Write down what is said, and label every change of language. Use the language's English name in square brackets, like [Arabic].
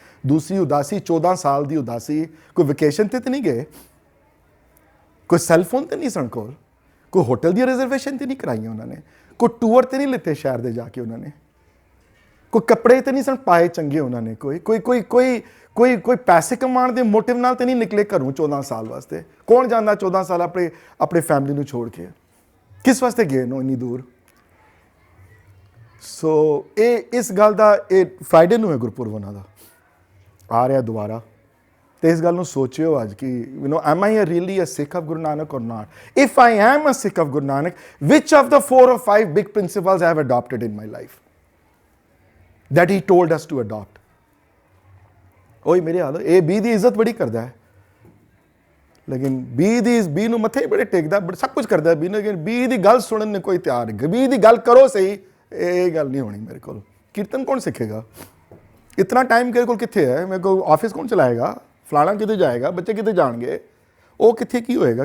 [Punjabi] ਦੂਸਰੀ ਉਦਾਸੀ 14 ਸਾਲ ਦੀ ਉਦਾਸੀ, ਕੋਈ ਵੈਕੇਸ਼ਨ ਤੇ ਨਹੀਂ ਗਏ, ਕੋਈ ਸੈੱਲਫੋਨ ਤੇ ਨਹੀਂ ਸਨ ਕੋਲ, ਕੋਈ ਹੋਟਲ ਦੀ ਰਿਜ਼ਰਵੇਸ਼ਨ ਤੇ ਨਹੀਂ ਕਰਾਈਆਂ ਉਹਨਾਂ ਨੇ, ਕੋਈ ਟੂਰ ਤੇ ਨਹੀਂ ਲਿੱਤੇ ਸ਼ਹਿਰ ਦੇ ਜਾ ਕੇ ਉਹਨਾਂ ਨੇ, ਕੋਈ ਕੱਪੜੇ ਤੇ ਨਹੀਂ ਸਨ ਪਾਏ ਚੰਗੇ ਉਹਨਾਂ ਨੇ, ਕੋਈ ਪੈਸੇ ਕਮਾਉਣ ਦੇ ਮੋਟਿਵ ਨਾਲ ਤੇ ਨਹੀਂ ਨਿਕਲੇ ਘਰੋਂ 14 ਸਾਲ ਵਾਸਤੇ। ਕੌਣ ਜਾਂਦਾ 14 ਸਾਲ ਆਪਣੇ ਫੈਮਿਲੀ ਨੂੰ ਛੋੜ ਕੇ? ਕਿਸ ਵਾਸਤੇ ਗਏ ਨੋ ਇੰਨੀ ਦੂਰ? ਸੋ ਇਹ ਇਸ ਗੱਲ ਦਾ, ਇਹ ਫਰਾਈਡੇ ਨੂੰ ਹੈ ਗੁਰਪੁਰਬ ਉਹਨਾਂ ਦਾ ਆ ਰਿਹਾ ਦੁਬਾਰਾ। ਤੇ ਇਸ ਗੱਲ ਨੂੰ ਸੋਚਿਓ ਅੱਜ ਕਿ [English] am I really a Sikh of Guru Nanak or not? If I am a Sikh of Guru Nanak, which of the 4 or 5 big principles I have adopted in my life that he told us to adopt? [Punjabi] ਉਹੀ ਮੇਰੇ ਹਾਲ, ਇਹ B ਦੀ ਇੱਜ਼ਤ ਬੜੀ ਕਰਦਾ ਹੈ, ਲੇਕਿਨ B ਨੂੰ ਮੱਥੇ ਬੜੇ ਟੇਕਦਾ, ਸਭ ਕੁਝ ਕਰਦਾ ਬੀ ਨੂੰ, ਲੇਕਿਨ ਬੀ ਦੀ ਗੱਲ ਸੁਣਨ ਨੂੰ ਕੋਈ ਤਿਆਰ ਨਹੀਂ। ਬੀ ਦੀ ਗੱਲ ਕਰੋ ਸਹੀ, ਇਹ ਗੱਲ ਨਹੀਂ ਹੋਣੀ ਮੇਰੇ ਕੋਲ। ਕੀਰਤਨ ਕੌਣ ਸਿੱਖੇਗਾ? ਇਤਨਾ ਟਾਈਮ ਮੇਰੇ ਕੋਲ ਕਿੱਥੇ ਹੈ? ਮੇਰੇ ਕੋਲ ਆਫਿਸ ਕੌਣ ਚਲਾਏਗਾ? ਫਲਾਣਾ ਕਿਤੇ ਜਾਏਗਾ, ਬੱਚੇ ਕਿਤੇ ਜਾਣਗੇ, ਉਹ ਕਿੱਥੇ ਕੀ ਹੋਏਗਾ?